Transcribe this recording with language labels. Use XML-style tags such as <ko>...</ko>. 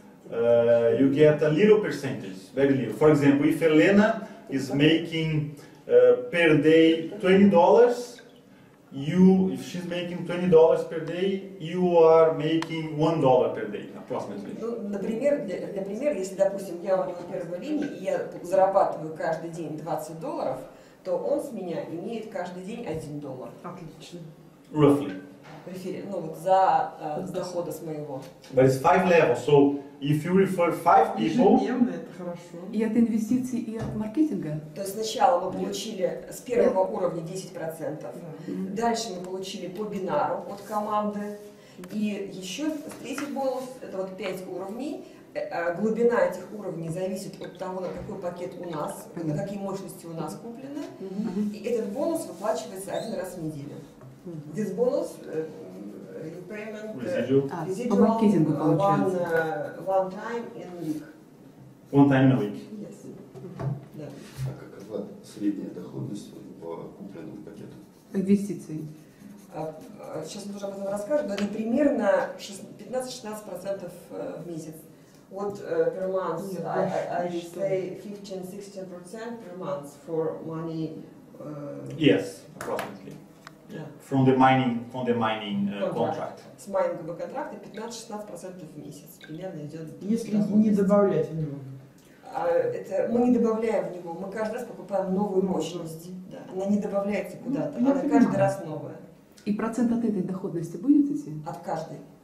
<en>You get a little percentage, very little. For example, if Elena is making per day $20, if she's making $20 per day, you are making $1 per day, approximately.</en> <ru>Ну, например, для примера, если, допустим, я у него первой линии, и я зарабатываю каждый день $20, то он с меня имеет каждый день $1. Отлично.</ru> <en>Roughly.</en> <ru>Ну вот за с дохода с моего.</ru> <en>But it's 5 levels, so if you refer 5 people.</en> <ru>Ежедневно это хорошо. И от инвестиций, и от маркетинга? То есть сначала мы получили с первого уровня 10%, дальше мы получили по бинару от команды, и еще третий бонус, это вот 5 уровней. Глубина этих уровней зависит от того, на какой пакет у нас, на какие мощности у нас куплены, и этот бонус выплачивается один раз в неделю.</ru> <en>This bonus, payment, Residual.</en> <ru>По маркетингу получается.</ru> <en>One time in a week. One time in a week. Yes.</en> <ru>Да. А какова средняя доходность по купленному пакету? Инвестиции. Сейчас мы уже об этом расскажем, но это примерно 15-16% в месяц.</ru> <en>Вот per month, I say 15-16% per month for money. Yes, approximately. Yeah. From the mining contract.</en> <ru>С майнингового контракта 15-16% в месяц примерно идет. Если не добавлять в него. Это мы не добавляем в него, мы каждый раз покупаем новую мощность. Да. Она не добавляется куда-то, она каждый раз новая. И процент от этой доходности будет идти? От каждой.</ru>